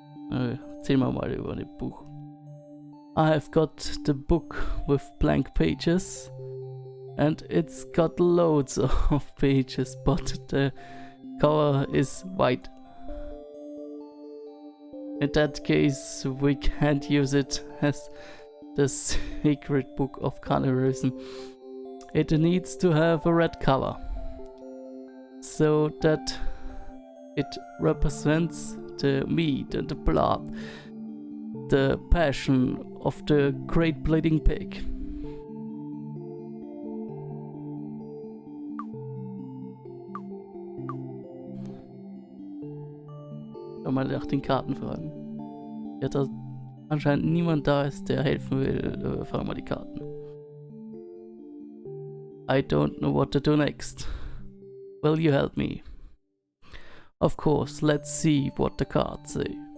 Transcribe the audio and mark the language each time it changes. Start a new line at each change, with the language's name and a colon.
German: Erzähl mal über das Buch.
English: I have got the book with blank pages, and it's got loads of pages, but the cover is white. In that case, we can't use it as the secret book of cannibalism. It needs to have a red cover, so that it represents the meat and the blood, the passion of the great bleeding pig.
German: Kann man nach den Karten fragen. Ja, da anscheinend niemand da ist, der helfen will, fragen wir die Karten.
English: I don't know what to do next. Will you help me? Of course, let's see what the cards say.